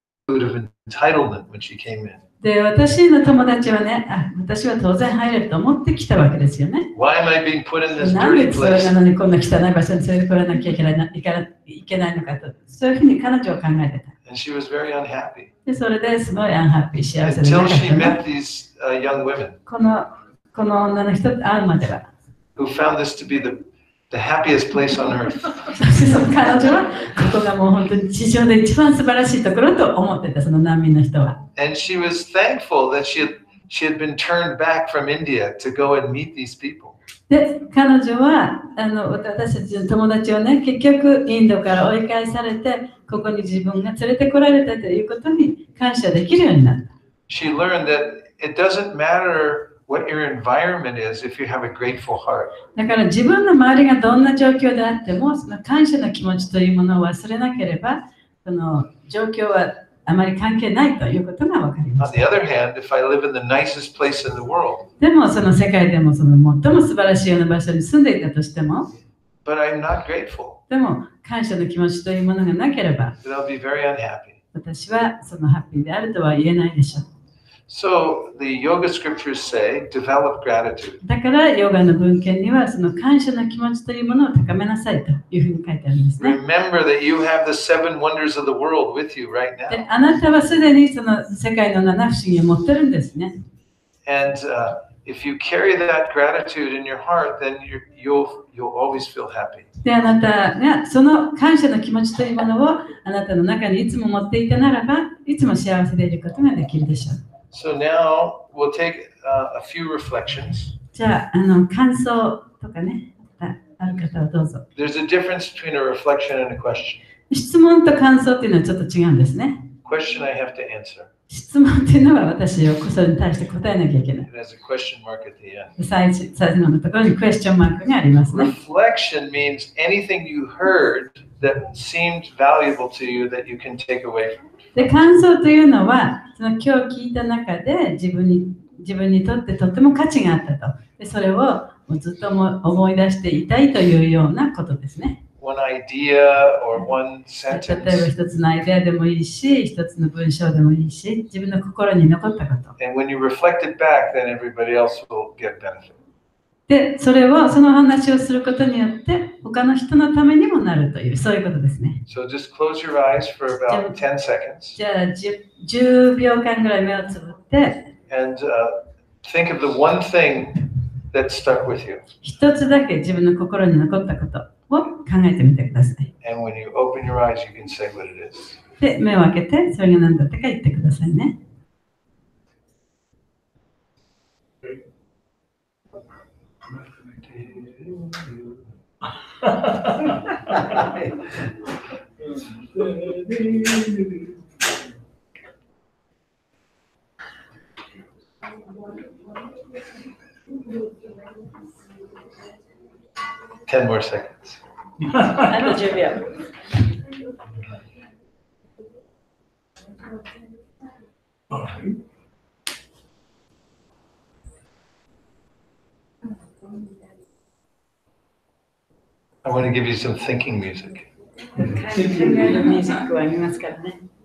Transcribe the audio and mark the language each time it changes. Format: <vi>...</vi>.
<en>Of entitlement when she came in.</en> <ja>で、私の友達はね、私は当然入れると思ってきたわけですよね。</ja> <en>Why am I being put in this</en> <ja>なんで</ja> <en>dirty</en> <ja>それ</ja> <en>place?</en> <ja>なのにこんな汚い場所に連れてこらなきゃいけないのかと、そういうふうに彼女は考えてた。</ja> <en>And she was very unhappy</en> <ja>で、それですごいアンハッピー、幸せでな</ja> <en>until</en> <ja>かっ</ja> <en>she</en> <ja>たね。</ja> <en>met these young women</en> <ja>この女の人と会うまでは。</ja> <en>who found this to be the happiest place on earth.</en> <ja>そしてその彼女は、ここがもう本当に地上で一番素晴らしいところと思ってた、その難民の人は。</ja> <en>And she was thankful that she had been turned back from India to go and meet these people.</en> <ja>で、彼女は私たちの友達はね、結局インドから追い返されて、ここに自分が連れてこられたということに感謝できるようになった。</ja> <en>She learned that it doesn't matter what your environment is if you have a grateful heart.</en> <ja>だから自分の周りがどんな状況であっても、その感謝の気持ちというものを忘れなければ、その状況はあまり関係ないということが分かりま</ja> <en>On</en> <ja>す。</ja> <en>the other hand, if I live in the nicest place in the world,</en> <ja>でもその世界でもその最も素晴らしいような場所に住んでいたとしても、</ja> <en>but I'm not grateful,</en> <ja>でも感謝の気持ちというものがなければ、</ja> <en>then I'll be very unhappy.</en> <ja>私はそのハッピーであるとは言えないでしょう。</ja> <en>So the yoga scriptures say, develop gratitude.</en> <ja>だからヨガの文献にはその感謝の気持ちというものを高めなさいというふうに書いてあるんですね。</ja> <en>Remember that you have the 7 wonders of the world with you right</en> <ja>で</ja> <en>now.</en> <ja>あなたはすでにその世界の七不思議を持ってるんですね。</ja> <en>And if you carry that gratitude in your heart, then you'll always feel happy.</en> <ja>であなたがその感謝の気持ちというものをあなたの中にいつも持っていたならば、いつも幸せでいることができるでしょう。</ja> <en>So now we'll take a few reflections.</en> <ja>じゃあ、感想とかね、ある方はどうぞ。</ja> <en>There's a difference between a reflection and a question.</en> <ja>質問と感想っていうのはちょっと違うんですね。</ja> <en>Question I have to answer.</en> <ja>質問っていうのは私をそれに対して答えなきゃいけない。</ja> <en>It has a question mark at the end.</en> <ja>最後のところにクエスチョンマークがありますね。</ja> <en>Reflection means anything you heard that seemed valuable to you that you can take away from.</en> <ja>で、感想というのは、その今日聞いた中で自分にとってとっても価値があったと。で、それをもうずっと思い出していたいというようなことですね。</ja> <en>One idea or one</en> <ja>例えば</ja> <en>sentence.</en> <ja>一つのアイデアでもいいし、一つの文章でもいいし、自分の心に残ったこと。</ja> <en>And when you reflect it back, then everybody else will get benefit.</en> <ja>で、その話をすることによって、他の人のためにもなるという、そういうことですね。</ja> <en>So just close your eyes for about 10 seconds</en> <ja>じゃあ、10秒間ぐらい目をつぶって、</ja> <en>and think of the one thing that stuck with you.</en> <ja>一つだけ自分の心に残ったことを考えてみてください。</ja> <en>And when you open your eyes, you can say what it is.</en> <ja>で、目を開けて、それが何だったか言ってくださいね。</ja> <en>10 more seconds.</en> <ja>あと10秒。</ja> <en>I want to give you some thinking music.</en> <ja>考えるミュージックはありますからね。</ja>